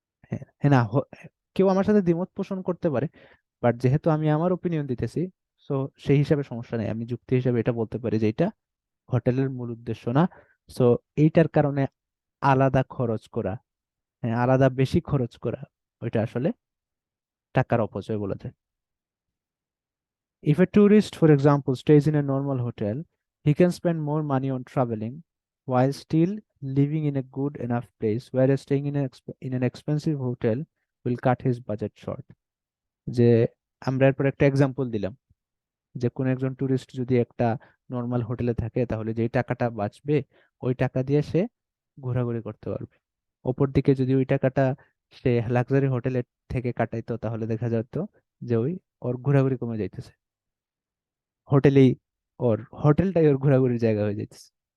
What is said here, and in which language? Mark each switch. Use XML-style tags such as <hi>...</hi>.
<bn>হ্যাঁ, হ্যাঁ, না, কেউ আমার সাথে দ্বিমত পোষণ করতে পারে, বাট যেহেতু আমি আমার ওপিনিয়ন দিতেছি, সো সেই হিসাবে সমস্যা নেই, আমি যুক্তি হিসাবে এটা বলতে পারি যে এটা হোটেলের মূল উদ্দেশ্য না। সো এইটার কারণে আলাদা খরচ করা, হ্যাঁ, আলাদা বেশি খরচ করা, ওইটা আসলে টাকার অপচয় বলা যায়।</bn> <en>If a tourist, for example, stays in a normal hotel, he can spend more money on traveling while still living in a good enough place, whereas staying in an expensive hotel will cut his budget short.</en> <bn>যে আমরা এরপর একটা example দিলাম, যে কোন একজন tourist যদি একটা নর্মাল হোটেলে থাকে, তাহলে যেই টাকাটা বাঁচবে ওই টাকা দিয়ে সে ঘোরাঘুরি করতে পারবে। অপর দিকে যদি ওই টাকাটা সে লাক্সারি হোটেলে থেকে কাটাইতো, তাহলে দেখা যেত যে ওর ঘোরাঘুরি কমে যাইতেছে, হোটেলেই হোটেলটাই ওর ঘোরাঘুরির জায়গা হয়ে যাইতেছে।</bn>